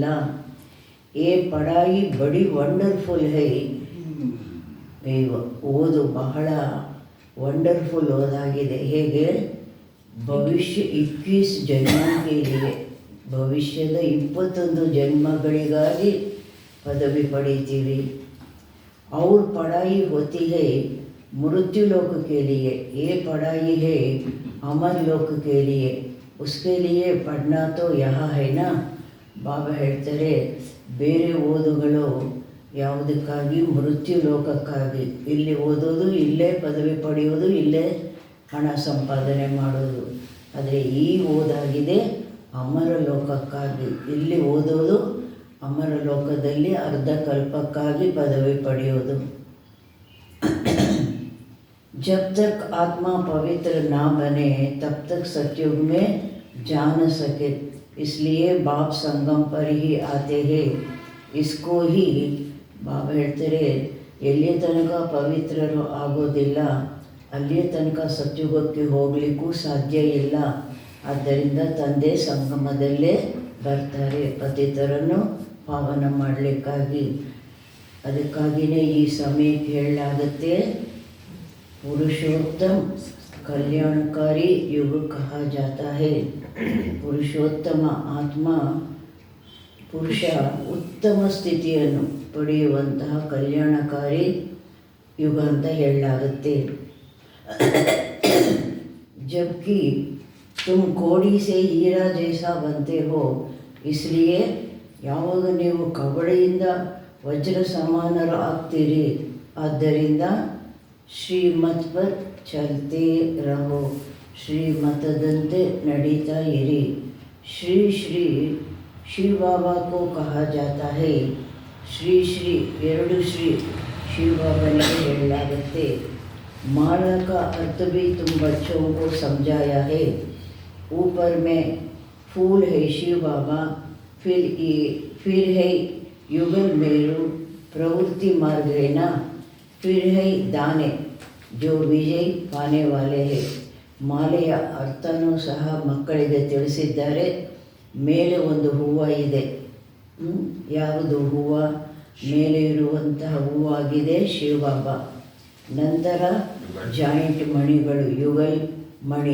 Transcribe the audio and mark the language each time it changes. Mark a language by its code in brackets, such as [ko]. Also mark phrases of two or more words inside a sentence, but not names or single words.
[hi] ए पढ़ाई बड़ी वंडरफुल है. [kn] ಓದು ಬಹಳ ವಂಡರ್ಫುಲ್ ಓದಾಗಿದೆ. ಹೇಗೆ? ಭವಿಷ್ಯ 21 ಜನ್ಮಗಳಿಗೆ, ಭವಿಷ್ಯದ 21 ಜನ್ಮಗಳಿಗಾಗಿ ಪದವಿ ಪಡೀತೀವಿ. [hi] और पढ़ाई होती है मृत्यु लोक के लिए, ये पढ़ाई है अमर लोक के लिए, उसके लिए पढ़ना तो यहाँ है ना. [kn] ಬಾಬಾ ಹೇಳ್ತಾರೆ, ಬೇರೆ ಓದುಗಳು ಯಾವುದಕ್ಕಾಗಿ? ಮೃತ್ಯು ಲೋಕಕ್ಕಾಗಿ. ಇಲ್ಲಿ ಓದೋದು, ಇಲ್ಲೇ ಪದವಿ ಪಡೆಯೋದು, ಇಲ್ಲೇ ಹಣ ಸಂಪಾದನೆ ಮಾಡೋದು. ಆದರೆ ಈ ಓದಾಗಿದೆ ಅಮರ ಲೋಕಕ್ಕಾಗಿ. ಇಲ್ಲಿ ಓದೋದು ಅಮರ ಲೋಕದಲ್ಲಿ ಅರ್ಧ ಕಲ್ಪಕ್ಕಾಗಿ ಪದವಿ ಪಡೆಯೋದು. [hi] जब तक आत्मा पवित्र ना बने तब तक सतयुग में जा न सके, इसलिए बाप संगम पर ही आते हैं. इसको ही [kn] ಬಾಬಾ ಹೇಳ್ತಾರೆ, ಎಲ್ಲಿಯ ತನಕ ಪವಿತ್ರರು ಆಗೋದಿಲ್ಲ, ಅಲ್ಲಿಯ ತನಕ ಸತ್ಯುಗಕ್ಕೆ ಹೋಗಲಿಕ್ಕೂ ಸಾಧ್ಯ ಇಲ್ಲ. ಆದ್ದರಿಂದ ತಂದೆ ಸಂಗಮದಲ್ಲೇ ಬರ್ತಾರೆ, ಪತಿತರನ್ನು ಪಾವನ ಮಾಡಲಿಕ್ಕಾಗಿ. ಅದಕ್ಕಾಗಿಯೇ ಈ ಸಮಯಕ್ಕೆ ಹೇಳಲಾಗುತ್ತೆ, [hi] पुरुषोत्तम कल्याणकारी युग कहा जाता है. [kn] ಪುರುಷೋತ್ತಮ ಆತ್ಮ, ಪುರುಷ ಉತ್ತಮ ಸ್ಥಿತಿಯನ್ನು ಪಡೆಯುವಂತಹ ಕಲ್ಯಾಣಕಾರಿ ಯುಗ ಅಂತ ಹೇಳಲಾಗುತ್ತೆ. [hi] जबकि तुम कोड़ी से हीरा जैसा बनते हो, इसलिए [kn] ಯಾವಾಗ ನೀವು ಕವಡೆಯಿಂದ ವಜ್ರ ಸಮಾನರು ಆಗ್ತೀರಿ, ಆದ್ದರಿಂದ [hi] श्रीमत पर चलते रहो, [kn] ಶ್ರೀಮತದಂತೆ ನಡೀತಾ ಇರಿ. [hi] श्री श्री शिव बाबा को कहा जाता है. [kn] ಶ್ರೀ ಶ್ರೀ 2 ಶ್ರೀ ಶಿವ ಬಾಬನಿಗೆ ಹೇಳಲಾಗುತ್ತೆ. [hi] माला का अर्थ भी तुम बच्चों को समझाया है. ऊपर में फूल है शिव बाबा, फिर है युगल मेरू, प्रवृत्ति मार्ग है ना, फिर है दाने जो विजय पाने वाले हैं. [kn] ಮಾಲೆಯ ಅರ್ಥನೂ ಸಹ ಮಕ್ಕಳಿಗೆ ತಿಳಿಸಿದ್ದಾರೆ. ಮೇಲೆ ಒಂದು ಹೂವು ಇದೆ. ಯಾವುದು ಹೂವು? ಮೇಲೆ ಇರುವಂತಹ ಹೂವಾಗಿದೆ ಶಿವಬಾಬಾ. ನಂತರ ಜಾಯಿಂಟ್ ಮಣಿಗಳು, ಯುಗಲ್ ಮಣಿ.